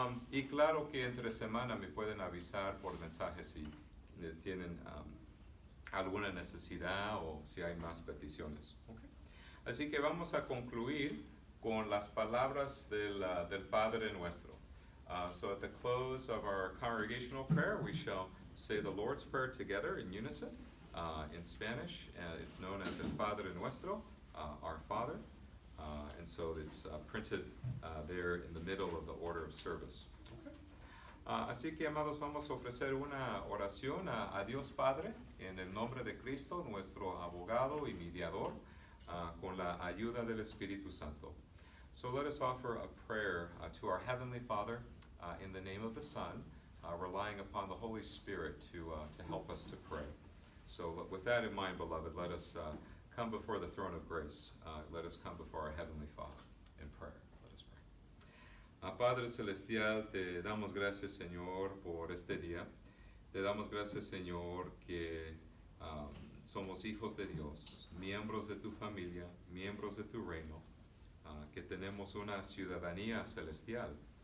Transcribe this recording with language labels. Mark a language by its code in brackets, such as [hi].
[es] Y claro que entre semana me pueden avisar por mensaje si tienen alguna necesidad o si hay más peticiones. Okay. Así que vamos a concluir con las palabras del Padre Nuestro. [en] So at the close of our congregational prayer, we shall say the Lord's Prayer together in unison. In Spanish, it's known as El Padre Nuestro, our Father. And so it's printed there in the middle of the order of service. Okay. [es] Así que, amados, vamos a ofrecer una oración a Dios Padre en el nombre de Cristo, nuestro abogado y mediador, con la ayuda del Espíritu Santo. [en] So let us offer a prayer to our Heavenly Father in the name of the Son, relying upon the Holy Spirit to help us to pray. So with that in mind, beloved, let us come before the throne of grace. Let us come before our Heavenly Father in prayer. Let us pray. [es] Padre Celestial, te damos gracias, Señor, por este día. Te damos gracias, Señor, que somos hijos de Dios, miembros de tu familia, miembros de tu reino, que tenemos una ciudadanía celestial.